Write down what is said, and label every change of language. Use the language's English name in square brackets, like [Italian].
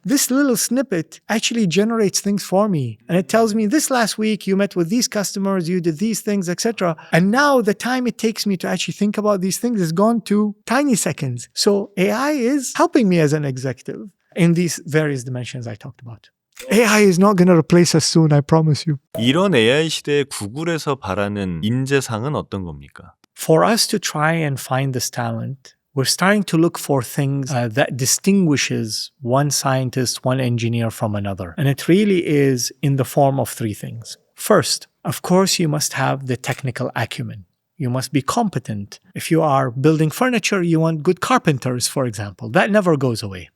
[English] This little snippet actually generates things for me. And it tells me, this last week, you met with these customers, you did these things, etc. And now the time it takes me to actually think about these things is gone to tiny seconds. So AI is helping me as an executive in these various dimensions I talked about. AI is not going to replace us soon, I promise you. [Korean] 이런 AI 시대에 구글에서 바라는 인재상은 어떤 겁니까? [English] For us to try and find this talent, we're starting to look for things that distinguishes one scientist, one engineer from another. And it really is in the form of three things. First, of course, you must have the technical acumen. You must be competent. If you are building furniture, you want good carpenters, for example. That never goes away.